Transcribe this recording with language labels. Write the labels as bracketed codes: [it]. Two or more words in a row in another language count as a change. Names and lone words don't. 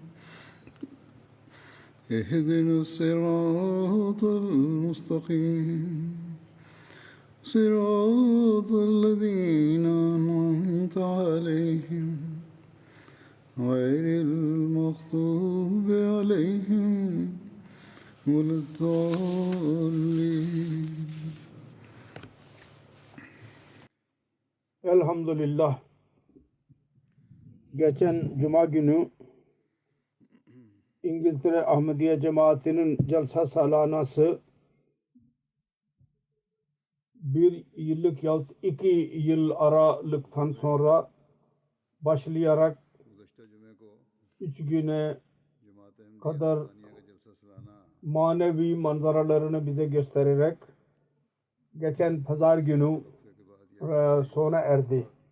[ar] اهدنا الصراط المستقيم صراط الذين أنعمت عليهم غير المغضوب عليهم ولا الضالين. [tr] Elhamdülillah. Geçen Cuma günü İngiltere Ahmediye Cemaati'nin Celsa Salanası bir yıllık yahut 2 yıl aralıktan sonra başlayarak 3 güne kadar manevi manzaralarını bize göstererek geçen pazar günü sona erdi.